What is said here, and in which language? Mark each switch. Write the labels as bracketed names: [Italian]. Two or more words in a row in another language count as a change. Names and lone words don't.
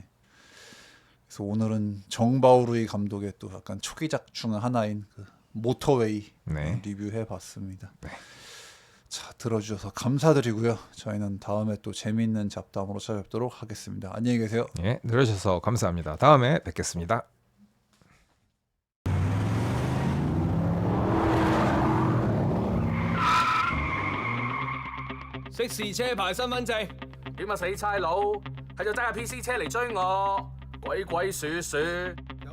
[Korean] 그래서 오늘은 정바우루이 감독의 또 약간 초기작 중 하나인 그 모터웨이 네. 리뷰해봤습니다. 네. 자, 들어주셔서 감사드리고요. 저희는 다음에 또 재미있는 잡담으로 찾아뵙도록 하겠습니다. 안녕히 계세요. 예, 들어주셔서 감사합니다. 다음에 뵙겠습니다. [Cantonese] 識試車牌身份證，點啊死差佬，係就揸架 PC 車嚟追我，鬼鬼祟祟，